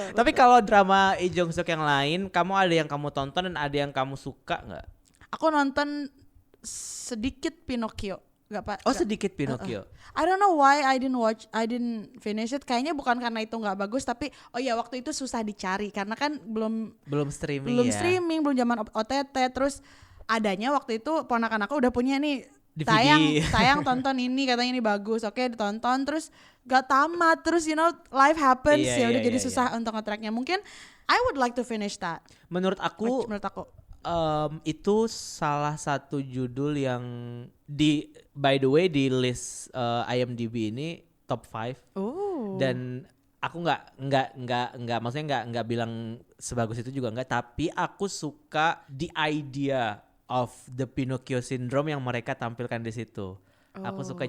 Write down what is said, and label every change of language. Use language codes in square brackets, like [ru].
[id] Tapi kalau drama Lee Jong Suk yang lain, kamu ada yang kamu tonton dan ada yang kamu suka gak? Aku nonton sedikit Pinocchio. Sedikit Pinocchio. [en] I don't know why I didn't finish it. [id] Kayaknya bukan karena itu nggak bagus, tapi waktu itu susah dicari karena kan belum streaming, belum zaman OTT. Terus adanya waktu itu ponakan aku udah punya nih DVD. sayang tonton ini, katanya ini bagus. Oke, ditonton terus gak tamat. Terus [en] life happens [id] jadi susah untuk nge-tracknya. Mungkin [en] I would like to finish that. [id] Menurut aku itu salah satu judul yang [en] by the way [id] di list IMDb ini top 5. Dan aku nggak maksudnya nggak bilang sebagus itu juga nggak, tapi aku suka [en] the idea of the Pinocchio syndrome [id] yang mereka tampilkan di situ. Aku suka.